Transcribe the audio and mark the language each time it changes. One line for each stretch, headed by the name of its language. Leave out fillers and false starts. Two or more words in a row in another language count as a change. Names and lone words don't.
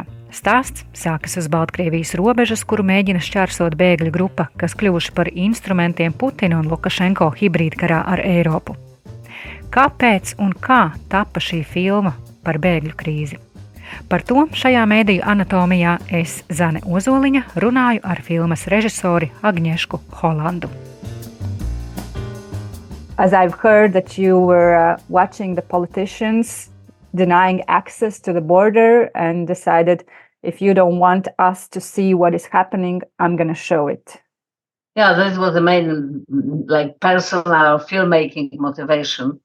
Latvian: Stāsts sākas uz Baltkrievijas robežas, kuru mēģina šķērsot bēgļu grupa, kas kļuvuši par instrumentiem Putina un Lukašenko hibrīdkarā ar Eiropu. Kāpēc un kā tapa šī filma par bēgļu krīzi? Par to šajā mēdīju anatomijā es, Zane Ozoliņa, runāju ar filmas režisori Agņešku Holandu.
English: As I've heard that you were watching the politicians denying access to the border and decided if you don't want us to see what is happening, I'm going to show it. Yeah, this was the main personal filmmaking motivation.